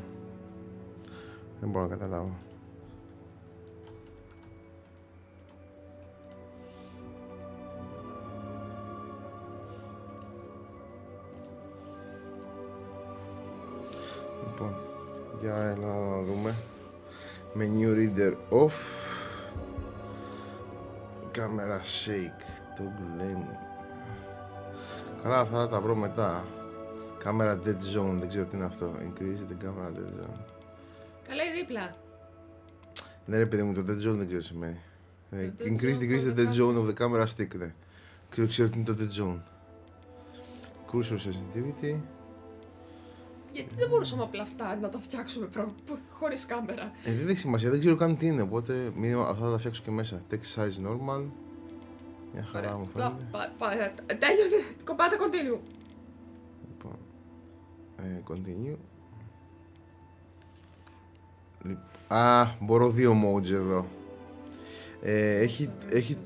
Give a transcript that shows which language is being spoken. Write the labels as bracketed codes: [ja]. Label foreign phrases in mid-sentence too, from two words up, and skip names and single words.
[el] Δεν μπορώ να καταλάβω. Λοιπόν, για έλα να δούμε. [en] Menu reader off. Camera shake. Toggle aim. [el] Καλά, αυτά θα τα βρω μετά. [en] Camera dead zone, [el] δεν ξέρω τι είναι αυτό. [en] Increase the camera dead zone. [el] Καλά ή δίπλα. Ναι ρε παιδί μου, το [en] dead zone [el] δεν ξέρω τι σημαίνει. [en] dead Increase, zone decrease for the the dead zone of the camera stick, [el] ναι. Ξέρω τι είναι το [en] dead zone. Cursor sensitivity. [el] Γιατί δεν μπορούσαμε απλά αυτά να τα φτιάξουμε χωρίς κάμερα. Δεν έχει σημασία, δεν ξέρω καν τι είναι, οπότε μήνυμα, αυτά θα τα φτιάξω και μέσα. [en] Text size normal. [el] Μια χαρά μου φαίνεται. Τέλειωνε, κομπάτε continue. Λοιπόν, continue. Α, μπορώ δύο modes εδώ. Έχει το...